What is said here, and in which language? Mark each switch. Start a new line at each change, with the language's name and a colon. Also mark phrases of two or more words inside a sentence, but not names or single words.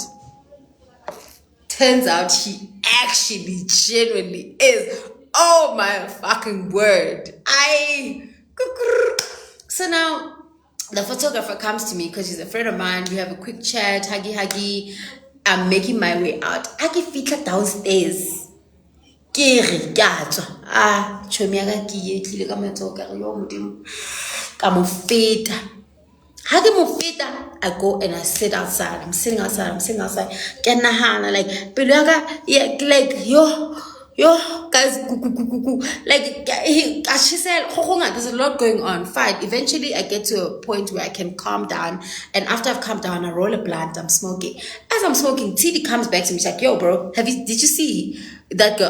English: Turns out she actually genuinely is. Oh my fucking word. So now the photographer comes to me because she's a friend of mine. We have a quick chat, huggy. I'm making my way out. I get feet downstairs.
Southern Sotho: Chomi ya ka ke etlile ka matsoho ka re yo modimo ka mo feta ha ke mo feta.
English: I go and I sit outside. I'm sitting outside
Southern Sotho: ke nahana
English: like
Southern Sotho: pelo ya ka,
English: yeah, like yo guys, like she said there's a lot going on. Fine, eventually I get to a point where I can calm down, and after I've calmed down I roll a blunt. I'm smoking. As I'm smoking, TD comes back to me. She's like, yo bro, did you see that girl?